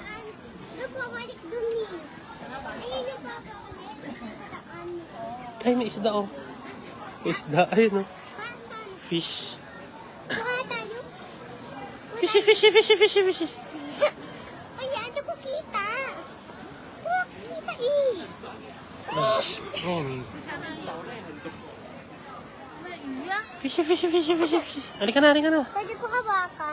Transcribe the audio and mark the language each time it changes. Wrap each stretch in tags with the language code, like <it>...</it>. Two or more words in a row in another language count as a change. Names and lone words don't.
<tl>Ay, may isda, oh. May isda, ayun, oh. Fish.</tl> <en>Fishy, fishy, fishy, fishy, fishy.</en> <tl>Ay, ano ko kita? Kita eh.</tl> <en>Fishy, fishy, fishy, fishy, fishy.</en> <tl>Halika na, halika na. Pwede ko hawakan.</tl>